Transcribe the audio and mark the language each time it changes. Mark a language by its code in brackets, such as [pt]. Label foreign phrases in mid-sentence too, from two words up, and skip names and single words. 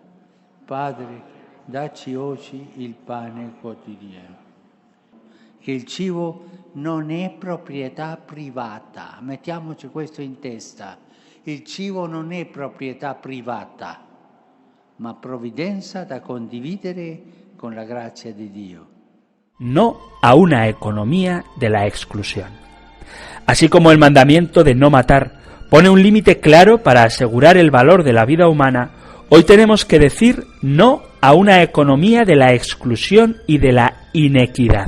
[it] Padre, dacci oggi il pane quotidiano. Che il cibo non è proprietà privata. Mettiamoci questo in testa. Il cibo non è proprietà privata, ma provvidenza da condividere con la grazia di Dio. [es] No a una economía de la exclusión. Así como el mandamiento de no matar pone un límite claro para asegurar el valor de la vida humana, hoy tenemos que decir no a una economía de la exclusión y de la inequidad.